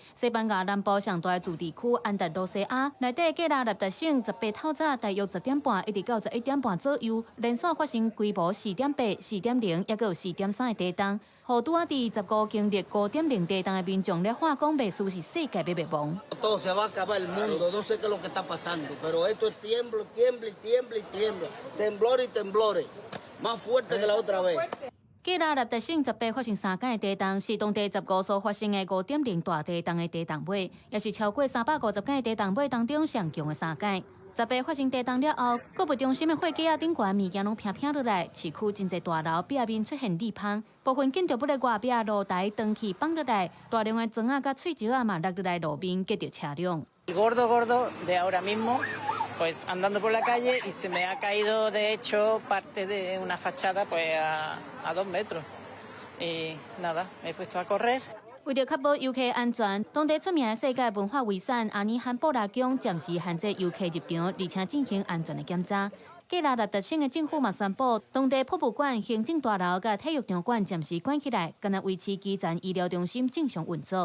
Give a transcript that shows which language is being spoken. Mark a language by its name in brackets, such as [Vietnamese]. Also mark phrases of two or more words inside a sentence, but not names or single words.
[Min Nan Chinese] 西班牙南部上大的驻地区安达罗西亚内底格拉纳达省18透早大约10点半一直到11点半左右，连续发生规模4.8、4.0，也有4.3的地震。互拄啊伫15经历5.0地震的民众咧话讲，袂输是世界要灭亡。 [Spanish] Todo se va a acabar el mundo, no sé qué es lo que está pasando, pero esto es tiemblo, tiembla y tiembla y tiembla, temblores y temblores, más fuerte que la otra vez. [Min Nan Chinese] 格拉纳达省18发生3件地震，是当地15所发生的5.0大地震的地震尾，也是超过350件地震尾当中上强的3件。18发生地震了后，购物中心的货架顶悬物件拢平平落来，市区真侪大楼壁面出现裂缝，部分建筑物的外壁露台灯气放落来，大量的砖仔甲碎石仔嘛落落来路面，击着车辆。 [Spanish] Gordo de ahora mismo. Pues andando por la calle y se me ha caído de hecho parte de una fachada pues a 2 metros y nada, me he puesto a correr. [Min Nan Chinese] 为了确保游客安全，当地出名的世界文化遗产阿尼罕布拉宫暂时限制游客入场，而且进行安全的检查。格拉纳达省的政府嘛宣布，当地博物馆、行政大楼甲体育场馆暂时关起来，仅维持基层医疗中心正常运作。